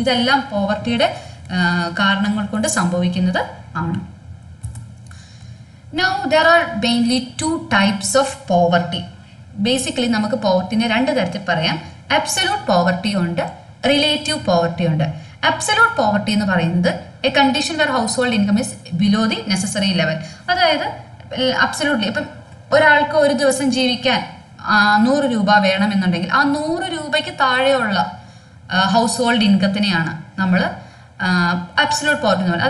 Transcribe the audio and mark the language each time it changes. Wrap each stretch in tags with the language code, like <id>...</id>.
<ml>ഇതെല്ലാം പോവർട്ടിയുടെ കാരണങ്ങൾ കൊണ്ട് സംഭവിക്കുന്നത് ആണ്.</ml> <en>Now there are mainly 2 types of poverty.</en> <ml>Basically നമുക്ക് പോവർട്ടിനെ 2 തരത്തിൽ പറയാം. അബ്സല്യൂട്ട് പോവർട്ടി ഉണ്ട്, റിലേറ്റീവ് പോവർട്ടി ഉണ്ട്.</ml> <en>absolute poverty</en> <ml>എന്ന് പറയുന്നത്</ml> <en>A condition where household income is below the necessary level.</en> <ml>അതായത് അബ്സല്യൂട്ട്ലി ഇപ്പം ഒരാൾക്ക് ഒരു ദിവസം ജീവിക്കാൻ 100 രൂപ വേണമെന്നുണ്ടെങ്കിൽ ആ 100 രൂപയ്ക്ക് താഴെയുള്ള ഹൗസ് ഹോൾഡ് ഇൻകത്തിനെയാണ് നമ്മൾ അബ്സല്യൂട്ട് പോവർട്ടി എന്ന് പറയുന്നത്.</ml>